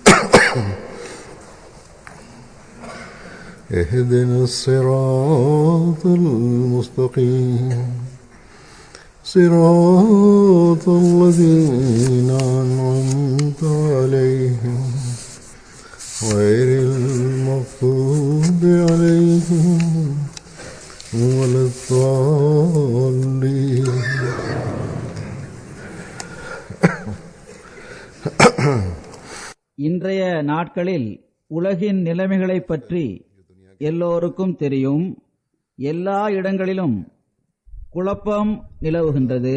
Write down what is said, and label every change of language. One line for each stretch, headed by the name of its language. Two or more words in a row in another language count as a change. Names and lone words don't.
Arabic: اهدنا الصراط المستقيم صراط الذين أنعمت عليهم غير المغضوب عليهم ولا الضالين.
Tamil: இன்றைய நாட்களில் உலகின் நிலைமைகளை பற்றி எல்லோருக்கும் தெரியும். எல்லா இடங்களிலும் குழப்பம் நிலவுகின்றது.